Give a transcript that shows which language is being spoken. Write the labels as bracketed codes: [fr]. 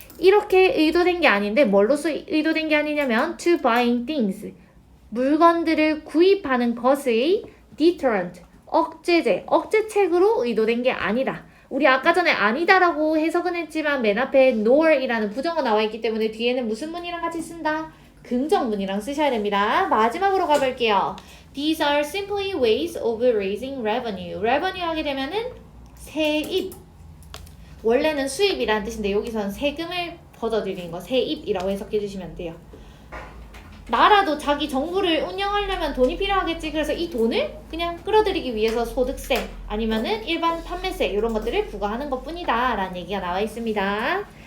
[ko] 이렇게 의도된 게 아닌데 뭘로써 의도된 게 아니냐면 [en] to buying things [ko] 물건들을 구입하는 것의 deterrent 억제제, 억제책으로 의도된 게 아니다. 우리 아까 전에 아니다라고 해석은 했지만 맨 앞에 nor이라는 부정어 나와 있기 때문에 뒤에는 무슨 문이랑 같이 쓴다? 긍정문이랑 쓰셔야 됩니다. 마지막으로 가볼게요. [en] These are simply ways of raising revenue. [ko] revenue 하게 되면은 세입. 원래는 수입이라는 뜻인데 여기서는 세금을 걷어들이는 거 세입이라고 해석해 주시면 돼요. 나라도 자기 정부를 운영하려면 돈이 필요하겠지. 그래서 이 돈을 그냥 끌어들이기 위해서 소득세 아니면은 일반 판매세 이런 것들을 부과하는 것 뿐이다 라는 얘기가 나와 있습니다.